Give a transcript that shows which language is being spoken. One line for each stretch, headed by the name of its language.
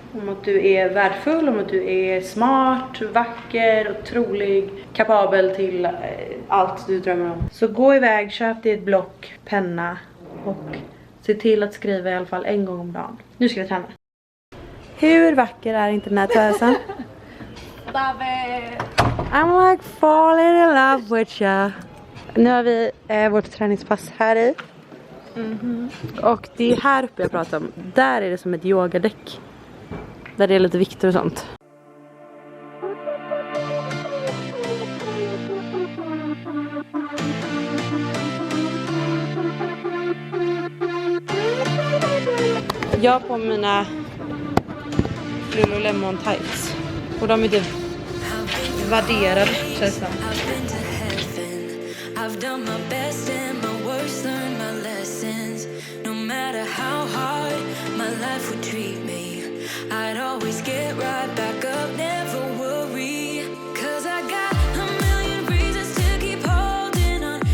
Swedish: Om att du är värdefull, om att du är smart, vacker, otrolig, kapabel till allt du drömmer om. Så gå iväg, köp dig ett block, penna och se till att skriva i alla fall en gång om dagen. Nu ska vi träna. Hur vacker är inte den här tösen?
English: Love it. I'm like falling in love with you.
Swedish: Nu har vi vårt träningspass här i. Och det är här uppe jag pratar om. Där är det som ett yogadäck. Där det är lite vikter och sånt. Jag har på mina Lululemon tights. Och de är typ värderade, känns det.
English: I've done my best and my worst, learned my lessons. No matter how hard my life would treat me, I'd always get right back up, never worry. 'Cause I got a million reasons to keep holding on.